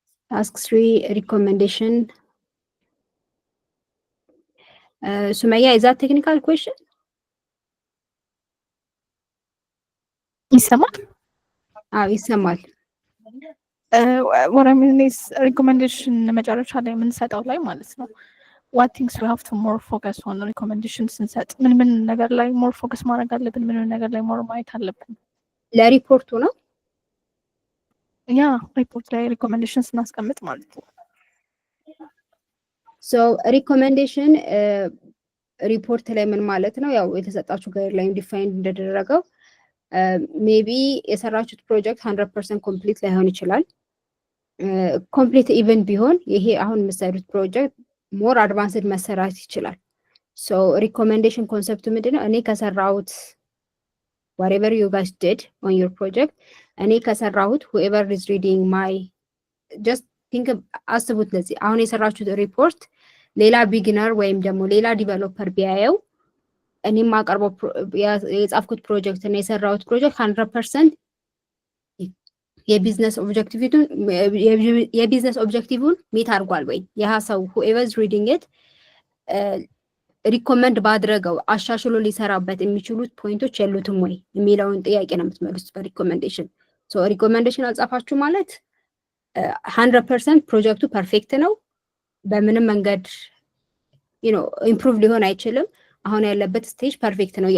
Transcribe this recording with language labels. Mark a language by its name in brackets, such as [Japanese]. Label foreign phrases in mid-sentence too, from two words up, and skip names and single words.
[English] Task 3 recommendation. Sumaya, is that technical question? [Amharic] ይሰማል? ይሰማል። [English] what I mean is recommendation [Amharic] መጨረሻ ላይ የምንሰጠው ላይ ማለት ነው። [English] what things we have to more focus on recommendation [Amharic] ስንሰጥ ምን ነገር ላይ [English] more focus [Amharic] ማድረግ አለብን? ምን ነገር ላይ more ማየት አለብን? ለሪፖርቱ ነው? ያ ሪፖርት ላይ recommendation ስናስቀምጥ ማለት ነው። So recommendation ሪፖርት ላይ ምን ማለት ነው? ያው የተሰጣችሁ [English] guideline define [Amharic] እንደደረገው ሜቢ የሰራችሁት ፕሮጀክት 100% ኮምፕሊት ላይሆን ይችላል። [English] complete even [Amharic] ቢሆን ይሄ አሁን የምትሰሩት ፕሮጀክት [English] more advanced [Amharic] መሰራት ይችላል። [English] so recommendation [Amharic] ኮንሰፕቱ ምንድነው? እኔ ከሰራሁት [English] whatever you guys did on your project [Amharic] እኔ ከሰራሁት [English] whoever is reading my just think [Amharic] አስቡት። ለዚህ አሁን የሰራችሁት ሪፖርት ሌላ ቢጊነር ወይም ደግሞ ሌላ ዲቨሎፐር ቢያየው እኔ ማቀርበው የጻፍኩት ፕሮጀክት እና የሰራሁት ፕሮጀክት 100% የቢዝነስ ኦብጀክቲቭን ሚት አድርጓል ወይ ያ ሰው [English] whoever is reading it [Amharic] ሪኮመንድ ባድረገው አሻሽሎ ሊሰራበት የሚችሉት ፖይንቶች የሉትም ወይ የሚለውን ጥያቄ ነው የምትመልሱት በሪኮመንዴሽን። [English] so recommendation [Amharic] አልጻፋችሁ ማለት 100% ፕሮጀክቱ ፐርፌክት ነው፣ በምንም መንገድ ኢምፕሩቭ ሊሆን አይችልም፣ አሁን ያለበት ስቴጅ ፐርፌክት ነው